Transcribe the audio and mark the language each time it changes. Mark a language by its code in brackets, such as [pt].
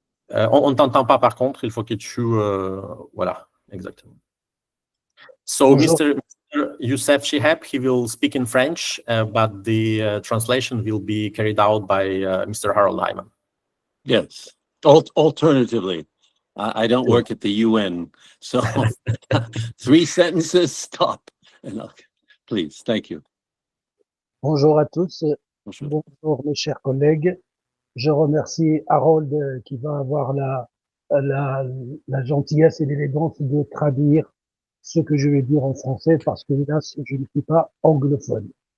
[fr] On ne t'entend pas par contre, il faut que tu... voilà, exactement. So Bonjour. [en] Mr. Youssef Chiheb, he will speak in French, but the translation will be carried out by Mr. Harold Hyman. Yes. Alternatively, I don't work at the UN, so 3 sentences, stop. Please, thank you. [fr] Bonjour à tous. Bonjour. Bonjour mes chers collègues. Je remercie Harold qui va avoir la gentillesse et l'élégance de traduire ce que je vais dire en français parce que là, je ne suis pas anglophone.